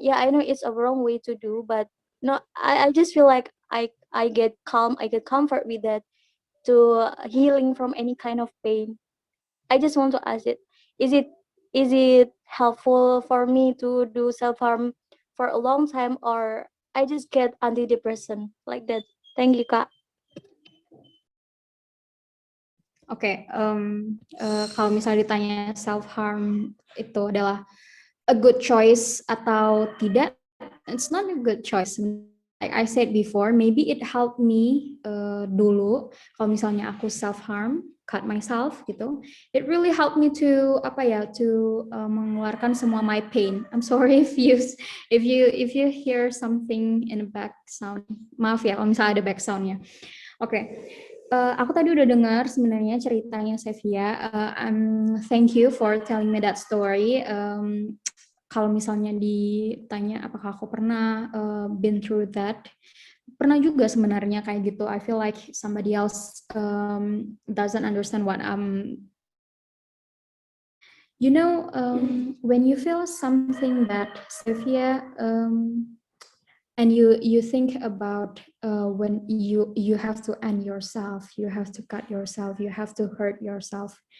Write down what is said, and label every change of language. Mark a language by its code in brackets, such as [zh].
[en] Yeah, I know it's a wrong way to do, but no, I just feel like I get calm, I get comfort with that to healing from any kind of pain. I just want to ask it. Is it is it helpful for me to do self-harm for a long time, or I just get antidepressant like that? Thank you, Kak. [id] Oke, kalau misalnya ditanya self harm itu adalah [en] a good choice [id] atau tidak, [en] it's not a good choice. Like I said before, maybe it helped me [id] dulu kalau misalnya aku [en] self harm, cut myself gitu. It really helped me to [id] mengeluarkan semua [en] my pain. I'm sorry if you hear something in the back sound. [id] Maaf ya kalau misalnya ada back soundnya. Oke. Aku tadi udah dengar sebenarnya ceritanya Sephia. [en] Thank you for telling me that story. [id] Kalau misalnya ditanya apakah aku pernah [en] been through that, [id] pernah juga sebenarnya kayak gitu. [en] I feel like somebody else doesn't understand what You know, when you feel something that Sephia, and you think about when you have to end yourself, you have to cut yourself, you have to hurt yourself.